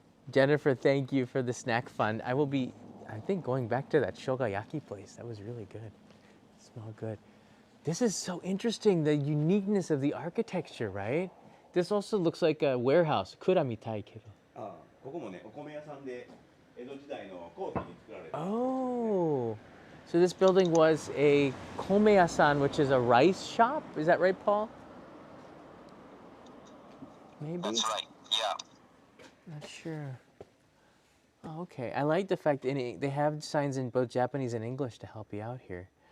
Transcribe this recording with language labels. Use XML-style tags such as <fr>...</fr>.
<en>Jennifer, thank you for the snack fund. I will be, I think, going back to that shogayaki place. That was really good. Smelled good. This is so interesting, the uniqueness of the architecture, right? This also looks like a warehouse.</en> <ja>Kura mitai kedo. あここもねお米屋さんで江戸時代の後期に作られた</ja> <en>Oh. So this building was a komeyasan, which is a rice shop. Is that right, Paul? Maybe? That's right, yeah. Not sure. Oh, okay. I like the fact that they have signs in both Japanese and English to help you out here.</en>